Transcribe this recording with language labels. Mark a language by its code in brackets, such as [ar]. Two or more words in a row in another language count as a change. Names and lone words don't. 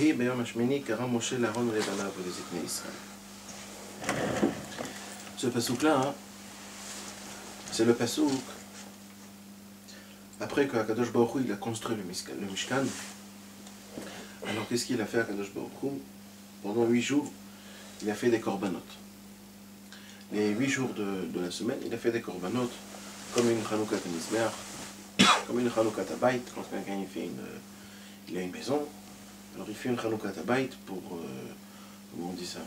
[he] ביום השמיני קרא משה לאהרון ולבניו ולזקני ישראל. [fr] Ce pasouk-là, c'est le pasouk après que [he] הקדוש ברוך הוא [fr] il a construit le Mishkan. Alors qu'est-ce qu'il a fait [he] הקדוש ברוך הוא? [fr] Pendant 8 jours, il a fait des korbanot. Les 8 jours de la semaine, il a fait des korbanot comme une [he] חנוכת מזבח, [fr] comme une [he] חנוכת הבית, [fr] quand quelqu'un il a une maison, alors il fait une [he] חנוכת הבית [fr] pour, comment on dit ça?